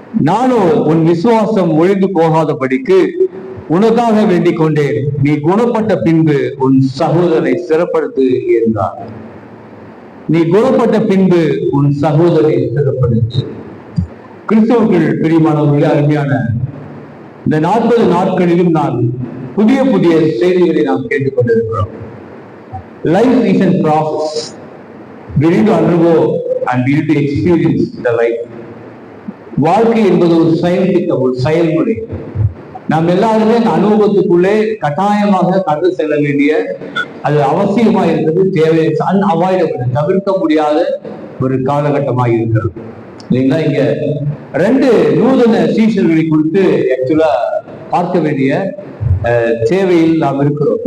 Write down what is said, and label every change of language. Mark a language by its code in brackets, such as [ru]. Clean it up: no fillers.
[ta] நானோ உன் விசுவாசம் ஒழிந்து போகாதபடிக்கு உனக்காக வேண்டிக் கொண்டேன், நீ குணப்பட்ட பின்பு உன் சகோதரனை சிறப்படுத்து என்றார். நீ குணப்பட்ட பின்பு உன் சகோதரனை சிறப்படுத்து. கிறிஸ்தவர்கள் பிரியமானவர்களே, அருமையான இந்த 40 நாட்களிலும் நான் புதிய புதிய செய்திகளை நாம் கேட்டுக்கொண்டிருக்கிறோம். [en] Life is a process. We need to undergo and we need to experience the life. [ta] வாழ்க்கை என்பது ஒரு செயல்முறை. நாம் எல்லாருமே அந்த அனுபவத்துக்குள்ளே கட்டாயமாக கடந்து செல்ல வேண்டிய, அது அவசியமா இருக்கிறது, தேவை, அன்அவாய்டபிள், தவிர்க்க முடியாத ஒரு காலகட்டமாக இருக்கிறது இல்லைங்களா? இங்க 2 நூதன சீஷர்களை குறித்து ஆக்சுவலா பார்க்க வேண்டிய தேவையில் நாம் இருக்கிறோம்.